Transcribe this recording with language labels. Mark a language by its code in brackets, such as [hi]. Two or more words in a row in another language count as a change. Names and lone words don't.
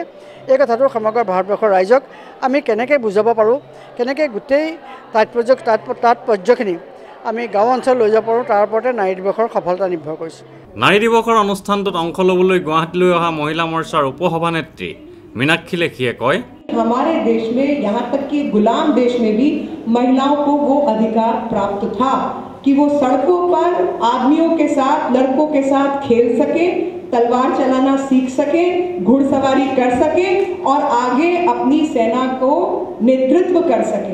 [as] এই কথাটো সমগ্ৰ ভাৰতবৰ্ষৰ ৰাইজক আমি কেনেকৈ বুজাব পাৰোঁ, কেনেকৈ গোটেই তাৎপৰ্যখিনি আমি গাঁও অঞ্চল লৈ যাব পাৰোঁ, তাৰ ওপৰতে নাৰী দিৱসৰ সফলতা নিৰ্ভৰ কৰিছে। নাৰী দিৱসৰ অনুষ্ঠানটোত অংশ ল'বলৈ গুৱাহাটীলৈ অহা মহিলা মৰ্চাৰ উপসভানেত্ৰী মীনাক্ষী লেখীয়ে কয়, [hi] हमारे देश में यहाँ तक कि गुलाम देश में भी महिलाओं को वो अधिकार प्राप्त था कि वो सड़कों पर आदमियों के साथ, लड़कों के साथ खेल सके, तलवार चलाना सीख सके, घुड़सवारी कर सके और आगे अपनी सेना को नेतृत्व कर सके।